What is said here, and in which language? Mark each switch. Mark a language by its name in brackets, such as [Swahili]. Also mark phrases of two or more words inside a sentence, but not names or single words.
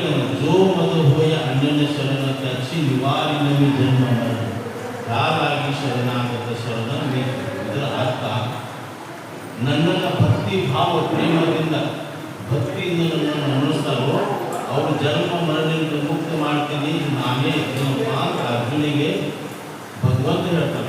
[Marathi] जो मद होय अन्य शरण त्याची निवारी नवी जन्म मरण [Kannada] ಯಾರಾಗಿ ಶರಣಾಗತ ಶರಣ ಬೇಕು. ಇದರ ಅರ್ಥ ನನ್ನನ್ನು ಭಕ್ತಿ ಭಾವ ಪ್ರೇಮದಿಂದ ಭಕ್ತಿಯಿಂದ ನನ್ನನ್ನು ಮನಸ್ತಾರೋ ಅವರು ಜನ್ಮ ಮರಣದಿಂದ ಮುಕ್ತ ಮಾಡ್ತೀನಿ ನಾನೇ ಏನಪ್ಪ ಅಂತ ಅರ್ಜುನಿಗೆ ಭಗವಂತ ಹೇಳ್ತಾನೆ.